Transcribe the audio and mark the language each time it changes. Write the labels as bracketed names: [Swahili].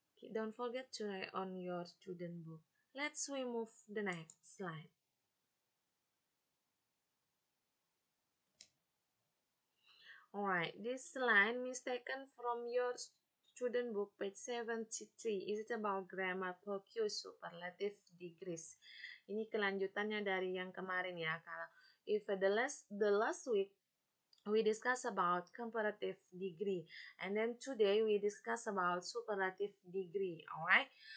[English] Don't forget to write on your student book. Let's move the next slide. Alright, this line is taken from your student book page 73. Is it about grammar, focus, superlative, degrees? [Indonesian] Ini kelanjutannya dari yang kemarin ya. Kalau [English] if the last week we discuss about comparative degree, and then today we discuss about superlative degree. Alright.